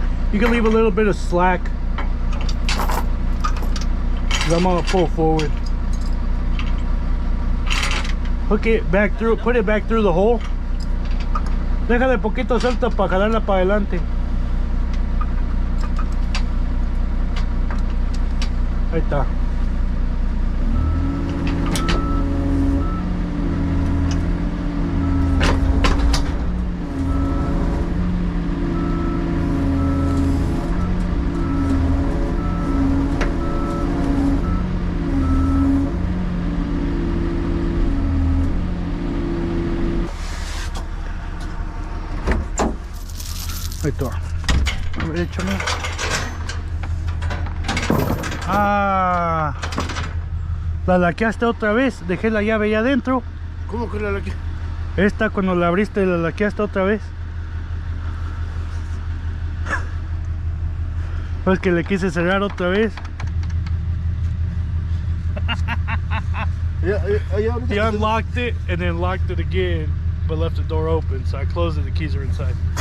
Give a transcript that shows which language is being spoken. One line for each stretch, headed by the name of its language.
English: You can leave a little bit of slack, 'cause I'm gonna pull forward. Hook it back through, put it back through the hole.
Spanish: Déjale poquito suelto para jalarla para adelante. Ahí está. Ahí está. A ver, échame. Ah, la laqueaste otra vez. Dejé la llave allá adentro. ¿Cómo que la laqué? Esta, cuando la abriste, la laqueaste otra vez. Pues que le quise cerrar otra vez.
English: He unlocked it and then locked it again, but left the door open, so I closed it. The keys are inside.